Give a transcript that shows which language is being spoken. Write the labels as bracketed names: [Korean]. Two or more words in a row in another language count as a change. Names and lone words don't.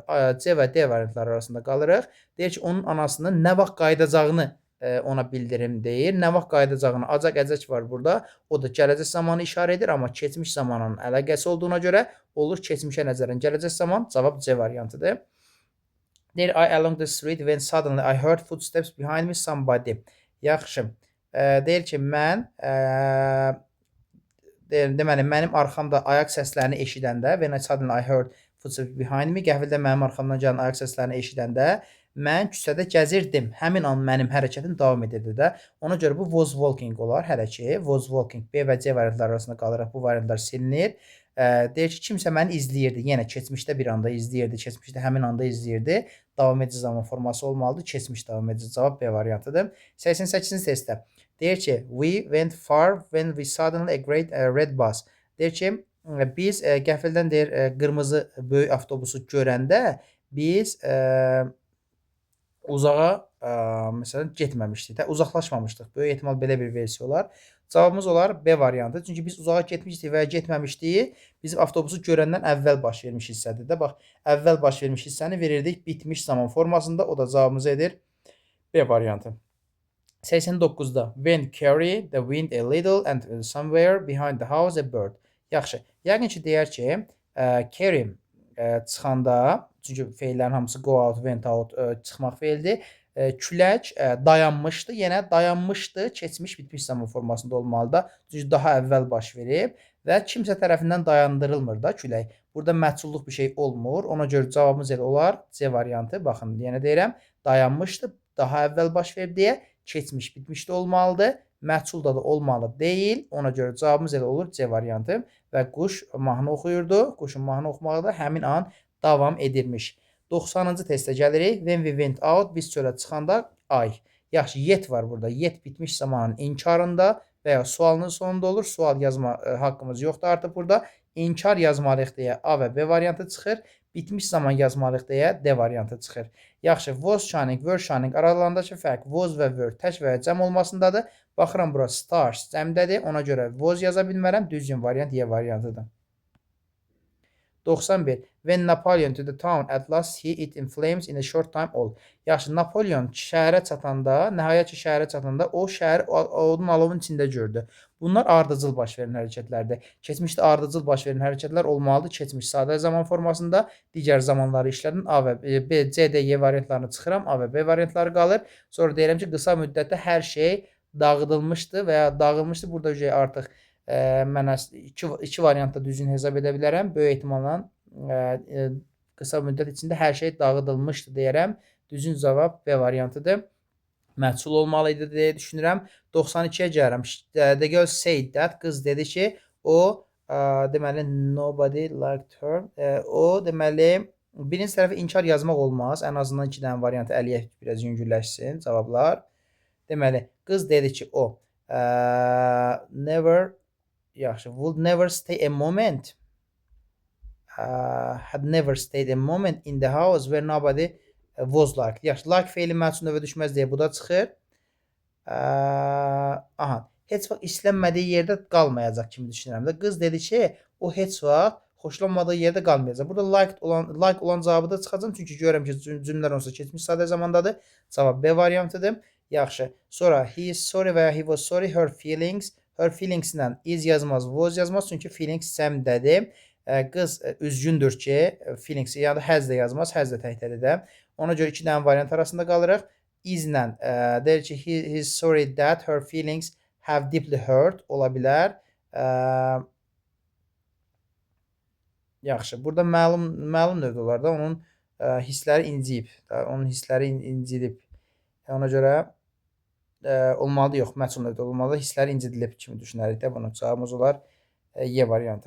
[Azerbaijani] C və D variantları arasında qalırıq. Deyir ki, onun anasının nə vaxt qayıdacağını ona bildirim deyir. Nə vaxt qayıdacağını acaq əcək var burada. O da gələcək zamanı işarə edir, amma keçmiş zamanın əlaqəsi olduğuna görə olur keçmişə nəzərən gələcək zaman. Cavab C variantıdır. Deyir, [English] I along the street when suddenly I heard footsteps behind me somebody. [Azerbaijani] Yaxşı. Deyir ki, mən deməli, mənim arxamda ayaq səslərini eşidəndə [English] when suddenly I heard footsteps behind me. [Azerbaijani] Qəfildən mənim arxamdan gələn ayaq səslərini eşidəndə mən küçədə gəzirdim. Həmin an mənim hərəkətim davam edirdi də. Ona görə bu [English] was walking [Azerbaijani] olar hələ ki. [English] Was walking [Azerbaijani] B və C variantları arasında qalıraq bu variantlar silinir. Deyir ki, kimsə məni izləyirdi. Yenə keçmişdə bir anda izləyirdi. Keçmişdə həmin anda izləyirdi. Davam edici zaman forması olmalıdır. Keçmiş davam edici cavab B variantıdır. 88-ci testdə deyir ki, [English] we went far when we suddenly a great red bus. [Azerbaijani] Deyir ki, biz qəfildən deyir qırmızı böyük avtobusu görəndə biz uzağa məsələn getməmişdik də, uzaqlaşmamışdıq. Böyük ehtimal belə bir versiya olar. Cavabımız olar B variantı. Çünki biz uzağa getmişdik və ya getməmişdik. Bizim avtobusu görəndən əvvəl baş vermiş hissədir də. Bax, əvvəl baş vermiş hissəni verirdik bitmiş zaman formasında. O da cavabımız edir B variantı. [English] 89-da when carry the wind a little and somewhere behind the house a bird. [Azerbaijani] Yaxşı. Yəqin ki, deyər ki, carry çıxanda, çünki feillərin hamısı [English] go out, went out [Azerbaijani] çıxmaq feildir. Külək dayanmışdı, yenə dayanmışdı, keçmiş bitmiş zaman formasında olmalı da. Çünki daha əvvəl baş verib və kimsə tərəfindən dayandırılmır da külək. Burada məhsulluq bir şey olmur. Ona görə cavabımız elə olar C variantı. Baxın, yenə deyirəm, dayanmışdı, daha əvvəl baş verib deyə keçmiş bitmiş də olmalıdır. Məhsulda da olmalı deyil. Ona görə cavabımız elə olur C variantı. Və quş mahnı oxuyurdu. Quşun mahnı oxumağı da həmin an davam edirmiş. 90-cı testə gəlirik. When we went out, biz çölə çıxanda ay. Yaxşı, yet var burada. Yet bitmiş zamanın inkarında və ya sualının sonunda olur. Sual yazma haqqımız yoxdur artıq burada. İnkar yazmalıyıq deyə A və B variantı çıxır. Bitmiş zaman yazmalıyıq deyə D variantı çıxır. Yaxşı, [English] was shining, were shining [Azerbaijani] aralarındakı fərq was və were tək və ya cəm olmasındadır. Baxıram bura stars cəmdədir. Ona görə was yaza bilmərəm. Düzgün variant Y variantıdır. 91. [English] When Napoleon to the town at last see it in flames in a short time all. [Azerbaijani] Yaxşı, Napoleon şəhərə çatanda, nəhayət ki şəhərə çatanda o şəhər odun alovun içində gördü. Bunlar ardıcıl baş verən hərəkətlərdir. Keçmişdə ardıcıl baş verən hərəkətlər olmalıdır. Keçmiş sadə zaman formasında, digər zamanları işlədim. A və B, C, D, Y variantlarını çıxıram. A və B variantları qalır. Sonra deyirəm ki, qısa müddətdə hər şey dağıdılmışdı və ya dağılmışdı. Burada artıq mən iki variantda düzgün hesab edə bilərəm. Böyük ehtimalla qısa müddət içində hər şey dağıdılmışdı deyərəm. Düzgün cavab B variantıdır. Məhsul olmalı idi deyə düşünürəm. 92-yə gəlirəm. [English] The girl said that. [Azerbaijani] Qız dedi ki, o deməli [English] nobody liked her. [Azerbaijani] O deməli birinci tərəfə inkar yazmaq olmaz. Ən azından 2 dənə variantı əliyək biraz yüngülləşsin cavablar. Deməli qız dedi ki, o never yaxşı, [English] would never stay a moment. Had never stayed a moment in the house where nobody was like. [Azerbaijani] Yaxşı, like feili məhsul növə düşməz deyə bu da çıxır. Aha, heç vaxt istənmədiyi yerdə qalmayacaq kimi düşünürəm də. Qız dedi ki, o heç vaxt xoşlanmadığı yerdə qalmayacaq. Burada like olan cavabı da çıxacaq. Çünki görürəm ki, cümlələr onsuz keçmiş sadə zamandadır. Cavab B variantıdır. Yaxşı. [English] Sonra he is sorry [Azerbaijani] və ya [English] he was sorry her feelings. Her feelings [Azerbaijani] ilə is yazmaz, was yazmaz. Çünki feelings səmdədir. Qız üzgündür ki, feelings yəni has da yazmaz, has da təkdədir də. Ona görə 2 dənə variant arasında qalırıq. Is ilə deyir ki, [English] he is sorry that her feelings have deeply hurt [Azerbaijani] ola bilər. Yaxşı. Burada məlum növdə olar da onun hissləri inciyib. Onun hissləri incidib. Ona görə olmalıdır, yox, məhsul növdə olmalıdır. Hissləri incidilib kimi düşünərik də. Bunun cavabımız olar Y variantı.